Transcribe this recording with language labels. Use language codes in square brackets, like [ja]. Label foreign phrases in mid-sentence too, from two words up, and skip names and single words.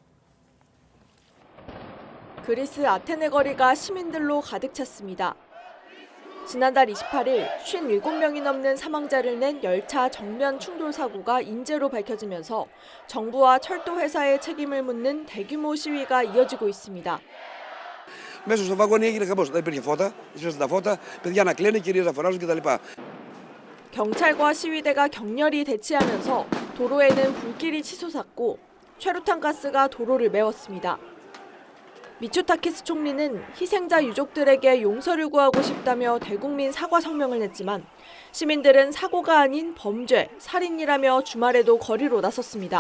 [ko] 그리스 아테네 거리가 시민들로 가득 찼습니다. 지난달 28일 57명이 넘는 사망자를 낸 열차 정면 충돌 사고가 인재로 밝혀지면서 정부와 철도 회사의 책임을 묻는 대규모 시위가 이어지고 있습니다. [el] Μέσα στο βαγόνι έγινε χαμός. Δεν υπήρχε φώτα, έσβησαν τα φώτα, παιδιά να κλαίνουν, κυρίες να φωνάζουν κτλ. [ko] 경찰과 시위대가 격렬히 대치하면서 도로에는 불길이 치솟았고 최루탄 가스가 도로를 메웠습니다. 미초타키스 총리는 희생자 유족들에게 용서를 구하고 싶다며 대국민 사과 성명을 냈지만 시민들은 사고가 아닌 범죄, 살인이라며 주말에도 거리로 나섰습니다.